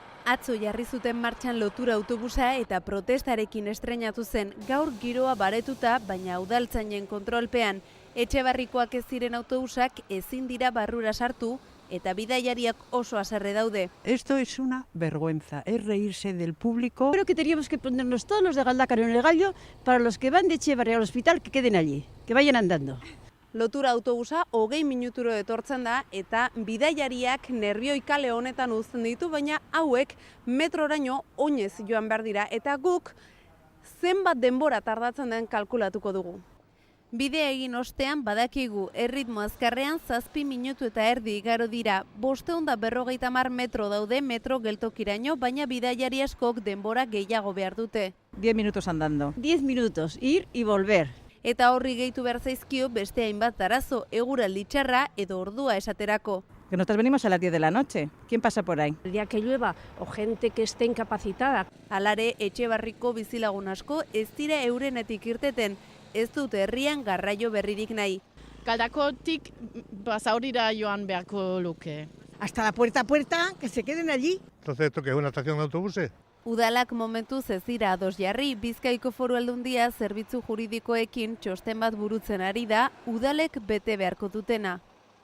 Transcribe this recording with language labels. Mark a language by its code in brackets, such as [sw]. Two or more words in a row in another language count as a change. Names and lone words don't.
[eu] Atzo jarri zuten martxan lotura autobusa eta protestarekin estreinatu zen. Gaur giroa baretuta, baina udaltzainen kontrolpean. Etxebarrikoak ez ziren autobusak ezin dira barrura sartu eta bidaiariak oso haserre daude. [es] Esto es una vergüenza, es reírse del público. Creo que teníamos que ponernos todos los de Galdakao en el gallo para los que van de Etxebarri al hospital que queden allí, que vayan andando. [eu] Lotura autobusa 20 minuturo etortzen da eta bidaiariak nerbioi kale honetan uzten ditu, baina hauek metroraino oinez joan behar dira eta guk zenbat denbora tardatzen den kalkulatuko dugu. Bidea egin ostean badakigu erritmo azkarrean 7 minutu eta erdi igaro dira. 550 metro daude metro geltokiraino, baina bidaiari askok denbora gehiago behar dute. [es] 10 minutos andando. 10 minutos, ir y volver. [eu] Eta horri gehitu behar zaizkio beste hainbat arazo, eguraldi txarra edo ordua esaterako. [es] Que nosotros venimos a las 10 de la noche. ¿Quién pasa por ahí? El día que llueva o gente que esté incapacitada. [eu] Halare, Etxebarriko bizilagun asko ez dira eurenetik irteten, ez dute herrian garraio berririk nahi. Galdakotik Basaurira joan beharko luke. [es] Hasta la puerta a puerta, que se queden allí. Entonces, ¿esto qué es una estación de autobuses? [eu] Udalak momentuz ez dira ados jarri, Bizkaiko Foru Aldundia zerbitzu juridikoekin txosten bat burutzen ari da, udalek bete beharko dutena.